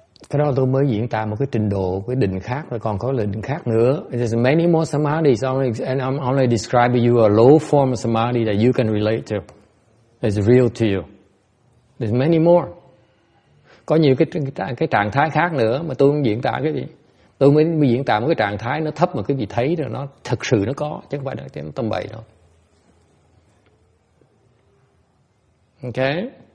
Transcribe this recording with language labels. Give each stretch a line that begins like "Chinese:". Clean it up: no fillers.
Vietnamese: Cái đó tôi mới diễn tả một cái trình độ, cái định khác, rồi còn có định khác nữa.
English: There's many more samadhis, and I'm only describing you a low form of samadhi that you can relate to. It's real to you. There's many more.
Vietnamese: Có nhiều cái trạng thái khác nữa mà tôi không diễn tả cái gì. Tôi mới diễn tả một cái trạng thái nó thấp mà cái vị thấy rồi nó thực sự nó có, chứ không phải là cái tầm bậy đâu.
English: Okay.